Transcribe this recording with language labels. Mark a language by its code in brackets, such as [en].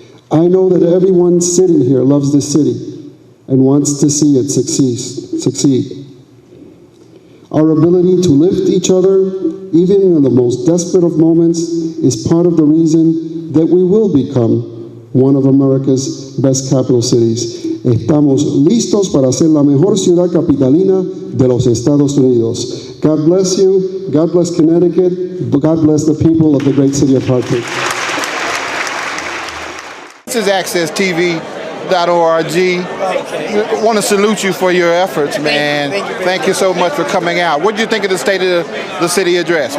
[en] I know that everyone sitting here loves this city and wants to see it succeed. Our ability to lift each other, even in the most desperate of moments, is part of the reason that we will become one of America's best capital cities. [es] Estamos listos para ser la mejor ciudad capitalina de los Estados Unidos. [en] God bless you. God bless Connecticut. God bless the people of the great city of Hartford. This is AccessTV.org. I want to salute you for your efforts, man. Thank you so much for coming out. What did you think of the State of the City address?